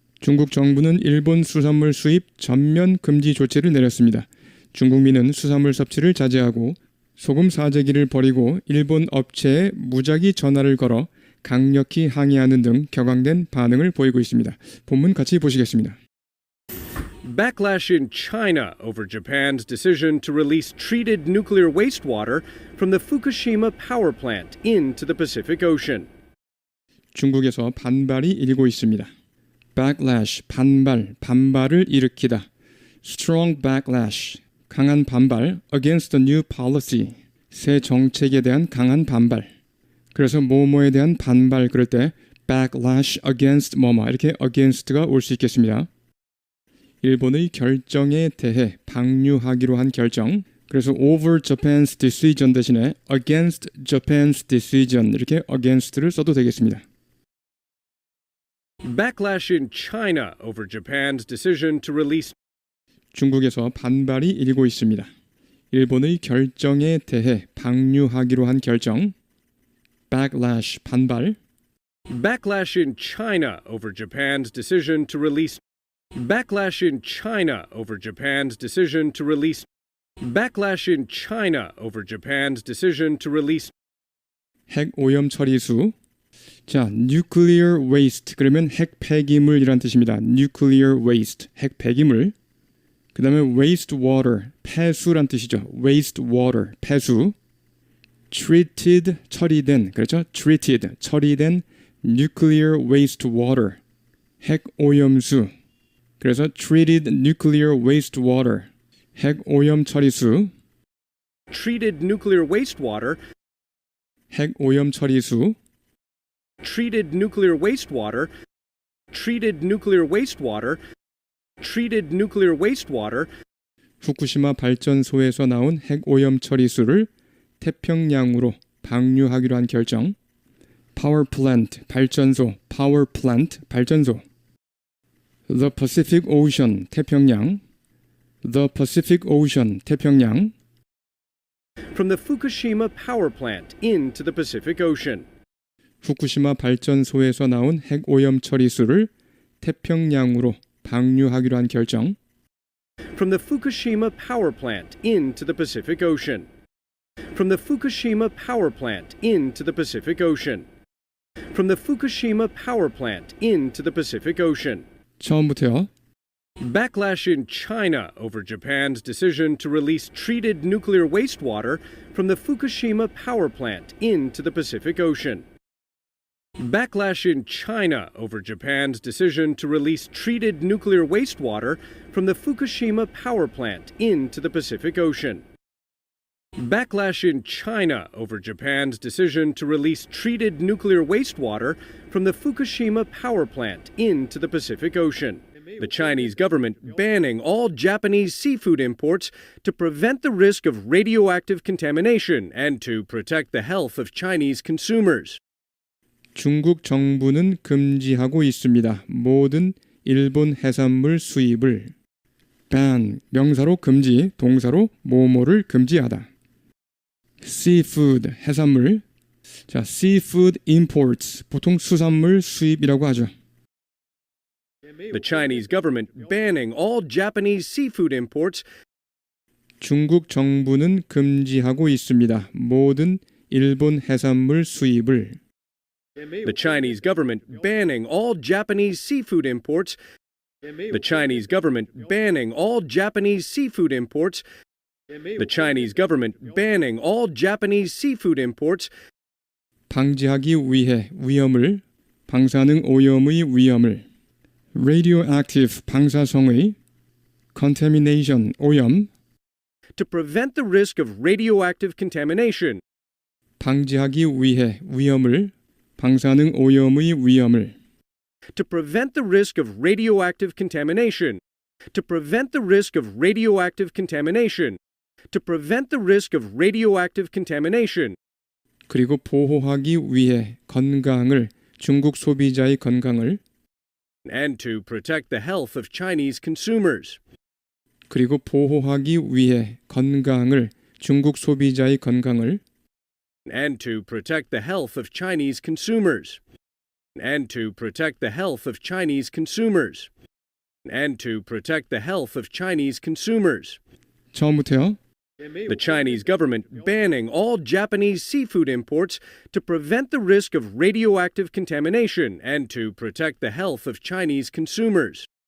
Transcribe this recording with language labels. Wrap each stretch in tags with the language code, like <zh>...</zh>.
<ko>중국 정부는 일본 수산물 수입 전면 금지 조치를 내렸습니다. 중국민은 수산물 섭취를 자제하고 소금 사재기를 버리고 일본 업체에 무작위 전화를 걸어 강력히 항의하는 등 격앙된 반응을 보이고 있습니다. 본문 같이 보시겠습니다.</ko> <en>Backlash in China over Japan's decision to release treated nuclear wastewater from the Fukushima power plant into the Pacific Ocean.</en> <ko>중국에서 반발이 일고 있습니다. Backlash, 반발을 일으키다. Strong backlash, 강한 반발.</ko> <en>Against the new policy,</en> <ko>새 정책에 대한 강한 반발. 그래서 뭐뭐에 대한 반발 그럴 때 backlash against 뭐뭐 이렇게 against가 올 수 있겠습니다. 일본의 결정에 대해 방류하기로 한 결정. 그래서</ko> <en>over Japan's decision</en> <ko>대신에</ko> <en>against Japan's decision</en> <ko>이렇게 against를 써도 되겠습니다.</ko> <en>Backlash in China over Japan's decision to release.</en> <ko>중국에서 반발이 일고 있습니다. 일본의 결정에 대해 방류하기로 한 결정. Backlash, 반발.</ko> <en>Backlash in China over Japan's decision to release. Backlash in China over Japan's decision to release. Backlash in China over Japan's decision to release.</en> <ko>핵 오염 처리수. 자, nuclear waste 그러면 핵 폐기물이란 뜻입니다. nuclear waste, 핵 폐기물. 그 다음에 wastewater, 폐수란 뜻이죠. wastewater, 폐수. treated, 처리된, 그렇죠? treated, 처리된 nuclear wastewater, 핵 오염수. 그래서 treated nuclear wastewater, 핵 오염 처리수.</ko> <en>Treated nuclear wastewater.</en> <ko>핵 오염 처리수.</ko> <en>Treated nuclear wastewater. Treated nuclear wastewater. Treated nuclear wastewater.</en> <ko>후쿠시마 발전소에서 나온 핵 오염 처리수를 태평양으로 방류하기로 한 결정.</ko> <en>Power plant, 발전소. Power plant, 발전소. The Pacific Ocean, 태평양. The Pacific Ocean, 태평양. From the Fukushima power plant into the Pacific Ocean.</en> <ko>후쿠시마 발전소에서 나온 핵 오염 처리수를 태평양으로 방류하기로 한 결정.</ko> <en>From the Fukushima power plant into the Pacific Ocean. From the Fukushima power plant into the Pacific Ocean. From the Fukushima power plant into the Pacific Ocean.</en> <ko>처음부터요.</ko> <en>Backlash in China over Japan's decision to release treated nuclear wastewater from the Fukushima power plant into the Pacific Ocean. Backlash in China over Japan's decision to release treated nuclear wastewater from the Fukushima power plant into the Pacific Ocean. Backlash in China over Japan's decision to release treated nuclear wastewater from the Fukushima power plant into the Pacific Ocean. The Chinese government banning all Japanese seafood imports to prevent the risk of radioactive contamination and to protect the health of Chinese consumers.</en> <ko>중국 정부는 금지하고 있습니다. 모든 일본 해산물 수입을. ban, 명사로 금지, 동사로 뭐뭐를 금지하다. seafood, 해산물. 자, seafood imports, 보통 수산물 수입이라고 하죠.</ko> <en>The Chinese government banning all Japanese seafood imports.</en> <ko>중국 정부는 금지하고 있습니다. 모든 일본 해산물 수입을.</ko> <en>The Chinese government banning all Japanese seafood imports. The Chinese government banning all Japanese seafood imports. The Chinese government banning all Japanese seafood imports.</en> <ko>방지하기 위해 위험을, 방사능 오염의 위험을. radioactive, 방사성의. contamination, 오염.</ko> <en>To prevent the risk of radioactive contamination.</en> <ko>방지하기 위해 위험을, 방사능 오염의 위험을</ko> <en>to prevent the risk of radioactive contamination, to prevent the risk of radioactive contamination, to prevent the risk of radioactive contamination,</en> <ko>그리고 보호하기 위해 건강을 중국 소비자의 건강을</ko> <en>and to protect the health of Chinese consumers,</en> <ko>그리고 보호하기 위해 건강을 중국 소비자의 건강을</ko> <en>and to protect the health of Chinese consumers, and to protect the health of Chinese consumers, and to protect the health of Chinese consumers.</en> <ko>처음부터요.</ko> <en>The Chinese government banning all Japanese seafood imports to prevent the risk of radioactive contamination and to protect the health of Chinese consumers.</en>